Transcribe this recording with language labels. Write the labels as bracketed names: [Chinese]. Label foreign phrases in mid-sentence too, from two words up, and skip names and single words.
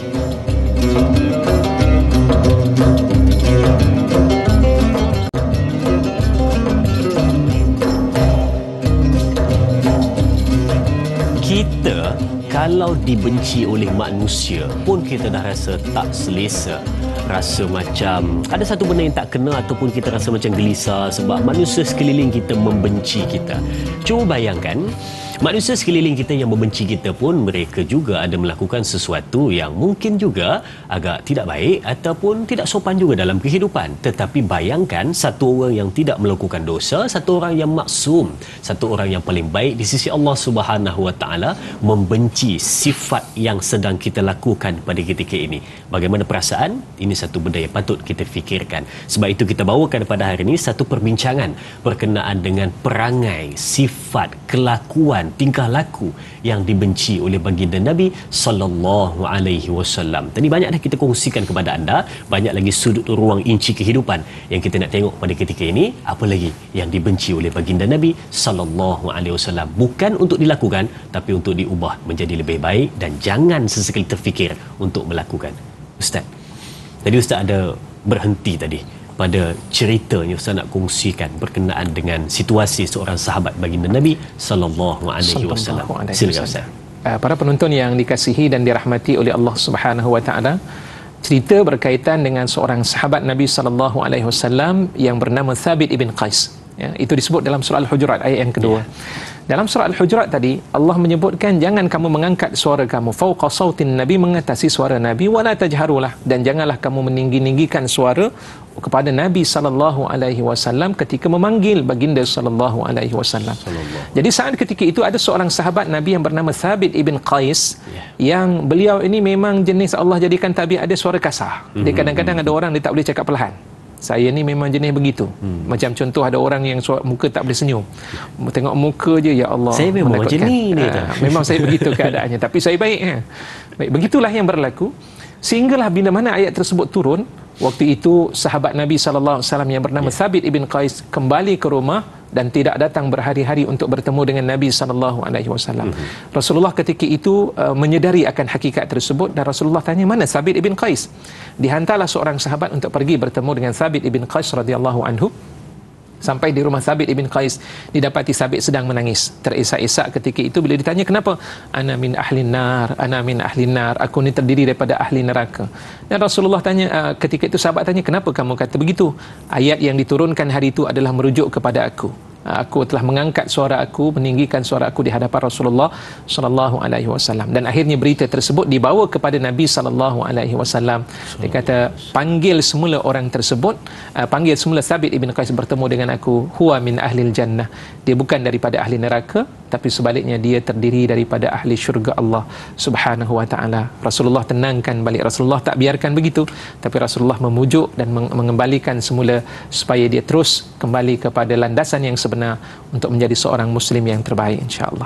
[Malay] Kita kalau dibenci oleh manusia pun kita dah rasa tak selesa, rasa macam ada satu benda yang tak kena, ataupun kita rasa macam gelisah sebab manusia sekeliling kita membenci kita. Cuba bayangkan, manusia sekeliling kita yang membenci kita pun mereka juga ada melakukan sesuatu yang mungkin juga agak tidak baik ataupun tidak sopan juga dalam kehidupan. Tetapi bayangkan satu orang yang tidak melakukan dosa, satu orang yang maksum, satu orang yang paling baik di sisi [Arabic] الله سبحانه وتعالى [Malay] membenci sifat yang sedang kita lakukan pada ketika ini. Bagaimana perasaan? Ini satu benda yang patut kita fikirkan. Sebab itu kita bawakan pada hari ini satu perbincangan berkenaan dengan perangai, sifat, kelakuan tingkah laku yang dibenci oleh baginda Nabi [Arabic] صلى الله عليه وسلم. [Malay] Tadi banyak dah kita kongsikan kepada anda, banyak lagi sudut ruang inci kehidupan yang kita nak tengok pada ketika ini. Apa lagi yang dibenci oleh baginda Nabi [Arabic] صلى الله عليه وسلم, [Malay] bukan untuk dilakukan tapi untuk diubah menjadi lebih baik, dan jangan sesekali terfikir untuk melakukan. Ustaz, tadi Ustaz ada berhenti tadi pada ceritanya Ustaz nak kongsikan berkenaan dengan situasi seorang sahabat baginda Nabi [Arabic] صلى الله عليه وسلم. [Malay] Silakan Ustaz. Para penonton yang dikasihi dan dirahmati oleh [Arabic] الله سبحانه وتعالى, [Malay] cerita berkaitan dengan seorang sahabat Nabi [Arabic] صلى الله عليه وسلم [Malay] yang bernama Thabit ibn Qais. Ya, itu disebut dalam surah Al-Hujurat ayat yang kedua. Dalam surah Al-Hujurat tadi Allah menyebutkan jangan kamu mengangkat suara kamu [Arabic] فوق صوت النبي, [Malay] mengatasi suara Nabi, [Arabic] ولا تجهروا له, [Malay] dan janganlah kamu meninggi-ninggikan suara kepada Nabi [Arabic] صلى الله عليه وسلم [Malay] ketika memanggil baginda [Arabic] صلى الله عليه وسلم. [Malay] Jadi saat ketika itu ada seorang sahabat Nabi yang bernama Thabit ibn Qais, yang beliau ini memang jenis Allah jadikan tabiat ada suara kasar. Dia kadang-kadang ada orang dia tak boleh cakap perlahan. Saya ni memang jenis begitu. Macam contoh ada orang yang muka tak boleh senyum. Tengok muka je, ya Allah, saya memang macam ni. Memang saya begitu keadaannya, tapi saya baik. Baik, begitulah yang berlaku. Sehinggalah bila mana ayat tersebut turun, waktu itu sahabat Nabi [Arabic] صلى الله عليه وسلم [Malay] yang bernama Thabit ibn Qais kembali ke rumah dan tidak datang berhari-hari untuk bertemu dengan Nabi [Arabic] صلى الله عليه وسلم. [Malay] Rasulullah ketika itu menyedari akan hakikat tersebut, dan Rasulullah tanya, mana Thabit ibn Qais? Dihantarlah seorang sahabat untuk pergi bertemu dengan Thabit ibn Qais [Arabic] رضي الله عنه. [Malay] Sampai di rumah Thabit ibn Qais, didapati Thabit sedang menangis, terisak-isak ketika itu bila ditanya kenapa? [Arabic] أنا من أهل النار، أنا من أهل النار, [Malay] aku ni terdiri daripada ahli neraka. Dan Rasulullah tanya, ketika itu sahabat tanya, kenapa kamu kata begitu? Ayat yang diturunkan hari itu adalah merujuk kepada aku. Aku telah mengangkat suara aku, meninggikan suara aku di hadapan Rasulullah [Arabic] صلى الله عليه وسلم. [Malay] Dan akhirnya berita tersebut dibawa kepada Nabi [Arabic] صلى الله عليه وسلم. [Malay] Dia kata, panggil semula orang tersebut, panggil semula Thabit ibn Qais bertemu dengan aku, [Arabic] هو من أهل الجنة. [Malay] Dia bukan daripada ahli neraka, tapi sebaliknya dia terdiri daripada ahli syurga [Arabic] الله سبحانه وتعالى. [Malay] Rasulullah tenangkan balik. Rasulullah tak biarkan begitu, tapi Rasulullah memujuk dan mengembalikan semula supaya dia terus kembali kepada landasan yang benar untuk menjadi seorang muslim yang terbaik, insya-Allah.